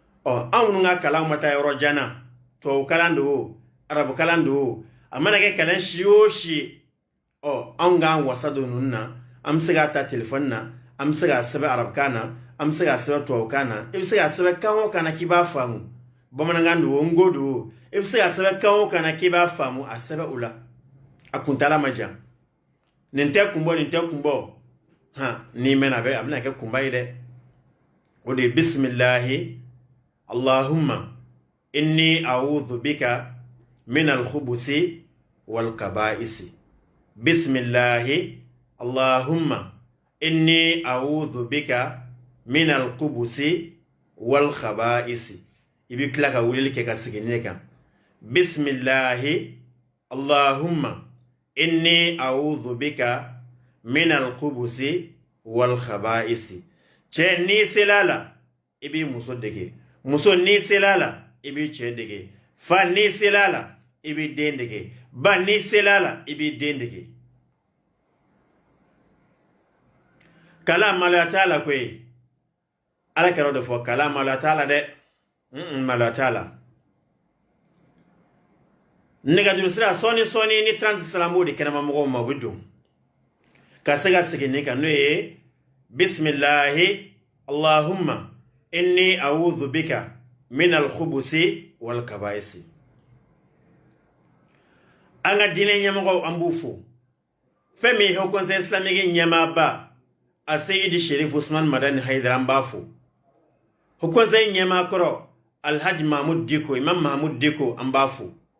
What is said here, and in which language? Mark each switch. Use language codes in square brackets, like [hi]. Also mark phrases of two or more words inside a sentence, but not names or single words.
[bm] anw nga kalan ma taa yɔrɔ janna tubabu kalan do arabu kalan do a mana kɛ kalan si o si anw k'an wasa don ninnu na an bɛ se k'a ta telefɔni na an bɛ se k'a sɛbɛn arabukan na an bɛ se k'a sɛbɛn tubabukan na i bɛ se k'a sɛbɛn kan o kan na k'i b'a faamu bamanankan do ngo do i bɛ se k'a sɛbɛn kan o kan na k'i b'a faamu a sɛbɛn o la a kuntala ma jan nin tɛ kun bɔ n'i mɛnna a bɛna kɛ kunba ye dɛ o de ye [ar] بسم الله اللهم إني أعوذ بك من الخبث والخبائث بسم الله اللهم إني أعوذ بك من الخبث والخبائث [bm] i bɛ tila ka wulili kɛ ka segin ne kan [ar] بسم الله اللهم إني أعوذ بك من الخبث والخبائث [bm] cɛ ni selala i b'i muso dege muso ni selala i b'i cɛ dege fa ni selala i b'i den dege ba ni selala i b'i den dege kala maloya t'a la koyi ala kɛra de fɔ kala maloya t'a la dɛ maloya t'a la nɛgɛjuru sira sɔɔni ni 30 silamɛw de kɛnɛma mɔgɔw ma u bɛ don ka se ka segin ne kan n'o ye [ar] بسم الله اللهم إني أعوذ بك من الخبث والخبائث [bm] an ka diinɛ ɲɛmɔgɔw an b'u fo fɛn min ye [fr] Haut Conseil islamique [bm] ɲɛmaaba a Seyidi Sherif Usman Madani Haidara an b'a fo [fr] Haut Conseil [bm] ɲɛmaakɔrɔ Alhaji Mahmud Diko Imam Mahmud Diko an b'a fo